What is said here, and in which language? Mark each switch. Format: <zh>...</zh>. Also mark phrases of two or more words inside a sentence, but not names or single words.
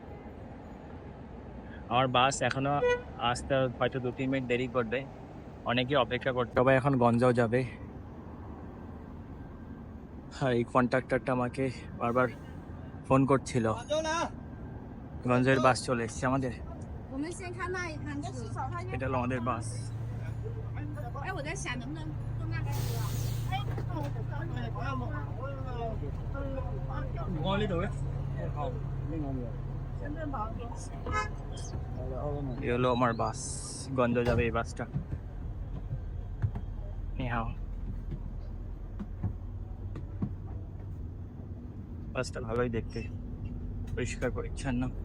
<bn>আমার বাস এখনও আসতে হয়তো 2-3 মিনিট দেরি করবে, অনেকে অপেক্ষা করতে। সবাই এখন গঞ্জাও যাবে, আর এই কন্ডাক্টরটা আমাকে বারবার ফোন করছিল। গঞ্জের বাস চলে এসছে আমাদের,</bn> <zh>我们先看那一摊子。</zh> <bn>এটা হলো আমাদের বাস।</bn> <zh>哎，我在想能不能用那个车。</zh> <bn>এই হলো আমার বাস, গঞ্জ যাবে এই বাসটা। নিহাও, বাসটা ভালোই দেখতে, পরিষ্কার পরিচ্ছন্ন।</bn>